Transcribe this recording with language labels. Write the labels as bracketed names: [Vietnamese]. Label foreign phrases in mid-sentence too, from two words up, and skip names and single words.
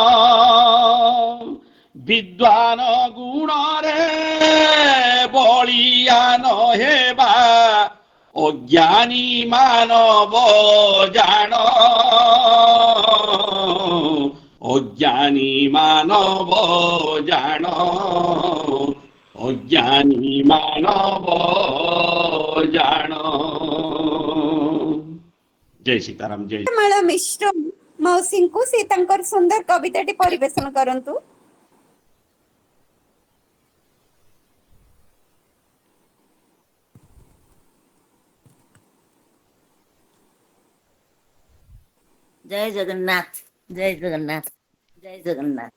[Odia] ବିଦ୍ୱାନ ଗୁଣରେ ବଳିୟାନ ହେବା, ଅଜ୍ଞାନୀ ମାନବ ଜାଣ, ଅଜ୍ଞାନୀ ମାନବ ଜାଣ, ଅଜ୍ଞାନୀ ମାନବ ଜାଣ। ଜୟ ସୀତାରାମ। ଜୟ ମାଳ ମିଶ୍ର ମାଉସୀଙ୍କୁ ସେ ତାଙ୍କର ସୁନ୍ଦର କବିତାଟି ପରିବେଷଣ କରନ୍ତୁ। ଜୟ ଜଗନ୍ନାଥ, ଜୟ ଜଗନ୍ନାଥ, ଜୟ ଜଗନ୍ନାଥ।